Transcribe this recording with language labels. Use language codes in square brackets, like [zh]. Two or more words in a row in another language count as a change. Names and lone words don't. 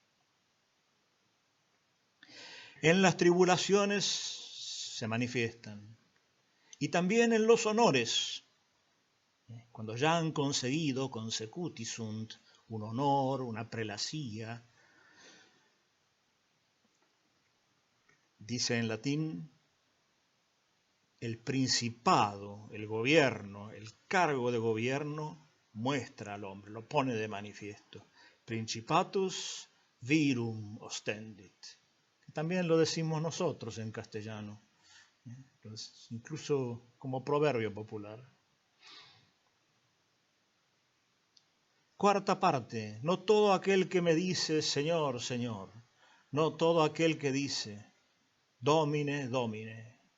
[es] En las tribulaciones se manifiestan, y también en los honores, cuando ya han conseguido consecutisunt, un honor, una prelacía. Dice en latín, el principado, el gobierno, el cargo de gobierno muestra al hombre, lo pone de manifiesto. [la] Principatus virum ostendit. [es] También lo decimos nosotros en castellano, incluso como proverbio popular. Cuarta parte, no todo aquel que me dice Señor, Señor, no todo aquel que dice [la] Domine, Domine.